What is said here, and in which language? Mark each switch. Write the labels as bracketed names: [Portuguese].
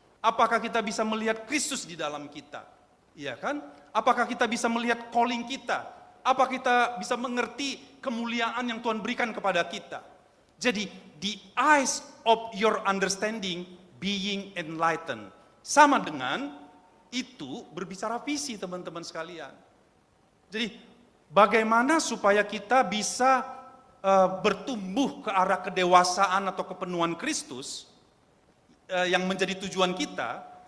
[Indonesian] Apakah kita bisa melihat Kristus di dalam kita? Iya kan? Apakah kita bisa melihat calling kita? Apa kita bisa mengerti kemuliaan yang Tuhan berikan kepada kita? Jadi, [English] the eyes of your understanding being enlightened. [Indonesian] Sama dengan itu berbicara visi, teman-teman sekalian. Jadi, bagaimana supaya kita bisa bertumbuh ke arah kedewasaan atau kepenuhan Kristus yang menjadi tujuan kita?